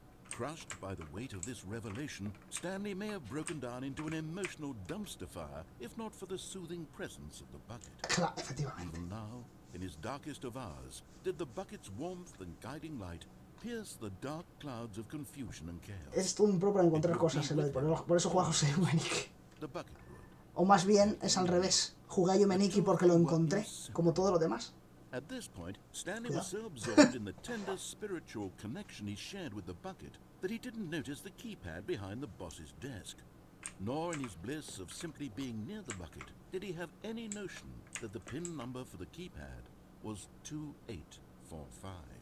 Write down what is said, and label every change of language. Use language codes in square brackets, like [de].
[en] Crushed by the weight of this revelation, Stanley may have broken down into an emotional dumpster fire if not for the soothing presence of the bucket. [es] Claro, efectivamente. [en] Even now, in his darkest of hours, did the bucket's warmth and guiding light pierce the dark clouds of confusion and chaos. [es] Es todo un pro para encontrar cosas, Eloy. Por eso juego a José Yumeniki. [en] The bucket would. [es] O más bien, es al revés. Jugué a Yumeniki porque lo encontré, como todo lo demás. [en] At this point, Stanley was so absorbed in the tender spiritual connection he shared with the bucket that he didn't notice the keypad behind the boss's desk. Nor in his bliss of simply being near the bucket did he have any notion that the pin number for the keypad was 2845.